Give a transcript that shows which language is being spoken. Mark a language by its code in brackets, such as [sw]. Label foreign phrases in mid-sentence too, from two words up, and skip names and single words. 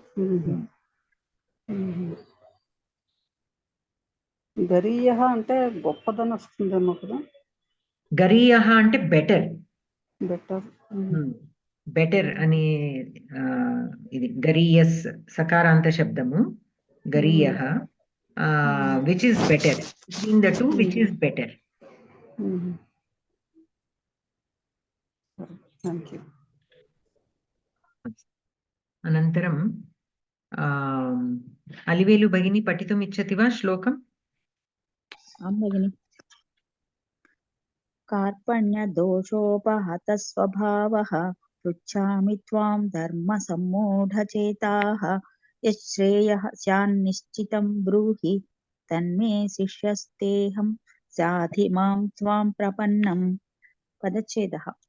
[te] గరీయ అంటే గొప్పదని వస్తుందేమో కదా. గరీయ అంటే బెటర్. బెటర్ అని ఇది గరీయస్ సకారాంత శబ్దము. [en] Gariya which is better, between the two which is better. [sa] అనంతరం అలివేలు భగిని పఠితుम् ఇచ్చతి వా శ్లోకం? आं भगिनि। कार्पण्यदोषोपहतस्वभावः पृच्छामि त्वां धर्मसम्मूढचेताः यच्छ्रेयः स्यान्निश्चितं ब्रूहि तन्मे शिष्यस्तेऽहं साधि मां त्वां प्रपन्नम् पदच्छेदः